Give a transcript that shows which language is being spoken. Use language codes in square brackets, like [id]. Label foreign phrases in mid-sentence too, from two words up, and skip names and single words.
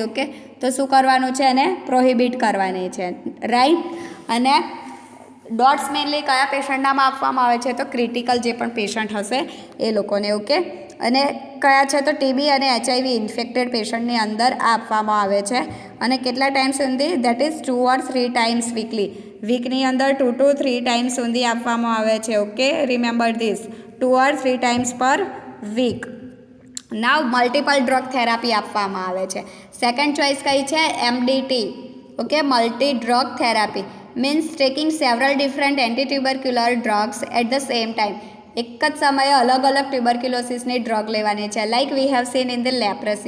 [gu] ઓકે, તો શું કરવાનું છે એને પ્રોહિબિટ કરવાની છે, રાઈટ. અને ડોટ્સ મેઇનલી કયા પેશન્ટનામાં આપવામાં આવે છે તો ક્રિટિકલ જે પણ પેશન્ટ હશે એ લોકોને. ઓકે, અને કયા છે તો ટીબી અને HIV ઇન્ફેક્ટેડ પેશન્ટની અંદર આપવામાં આવે છે. અને કેટલા ટાઈમ સુધી [en] that is 2 or 3 times weekly. [gu] વીકની અંદર [en] 2 to 3 times [gu] સુધી આપવામાં આવે છે. [en] Okay, remember this 2 or 3 times per week. [gu] નાવ [en] multiple drug therapy [gu] આપવામાં આવે છે. [en] second choice [gu] કઈ છે MDT. [en] Okay, multi drug therapy means taking several different antitubercular drugs at the same time. [gu] એક જ સમયે અલગ અલગ ટ્યુબરક્યુલોસિસની ડ્રગ લેવાની છે [en] like we have seen in the leprosy.